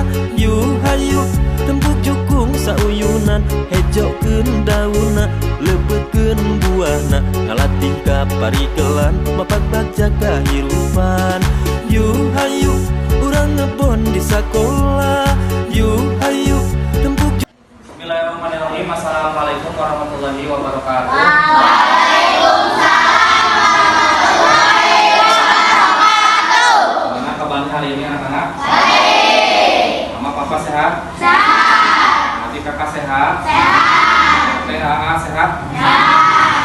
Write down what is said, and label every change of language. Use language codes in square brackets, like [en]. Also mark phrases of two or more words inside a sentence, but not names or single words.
[su] Yu hayu tembuk jukung sauyunan. Hejokeun daunna leupeukeun buahna ngalatih kaparikelan mapak baca kahirupan. Yu hayu urang ngebon di sakola. Yu hayu tembuk. [ar] بسم الله الرحمن الرحيم. السلام عليكم ورحمة الله وبركاته. [id] Gimana kabarnya hari ini anak-anak? Baik. Mama papa sehat? Sehat. Adik kakak sehat? Sehat. THA sehat? Sehat.